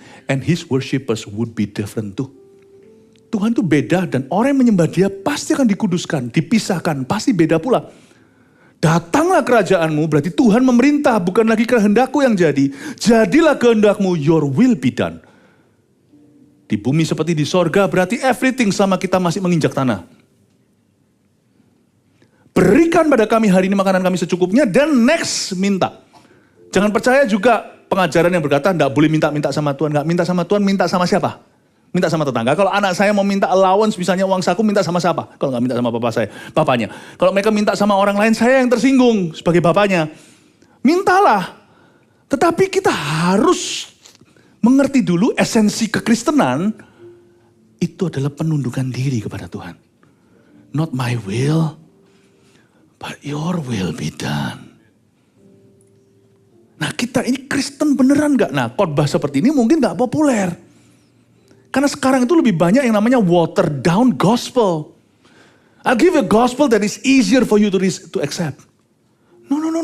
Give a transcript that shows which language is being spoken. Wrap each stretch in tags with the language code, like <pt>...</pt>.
<en>And his worshippers would be different too.</en> <id>Tuhan itu beda dan orang yang menyembah dia pasti akan dikuduskan, dipisahkan, pasti beda pula. Datanglah kerajaanmu, berarti Tuhan memerintah, bukan lagi kehendakku yang jadi. Jadilah kehendakmu,</id> <en>your will be done.</en> <id>Di bumi seperti di sorga, berarti everything sama kita masih menginjak tanah. Berikan pada kami hari ini makanan kami secukupnya, dan next minta. Jangan percaya juga pengajaran yang berkata, enggak boleh minta-minta sama Tuhan. Enggak minta sama Tuhan, minta sama siapa? Minta sama tetangga. Kalau anak saya mau minta allowance, misalnya uang saku, minta sama siapa? Kalau enggak minta sama bapak saya, bapaknya. Kalau mereka minta sama orang lain, saya yang tersinggung sebagai bapaknya. Mintalah. Tetapi kita harus mengerti dulu esensi kekristenan, itu adalah penundukan diri kepada Tuhan.</id> <en>Not my will, but your will be done.</en> <id>Nah kita ini Kristen beneran gak? Nah khotbah seperti ini mungkin gak populer. Karena sekarang itu lebih banyak yang namanya</id> <en>watered down gospel. I'll give a gospel that is easier for you to accept. No.</en>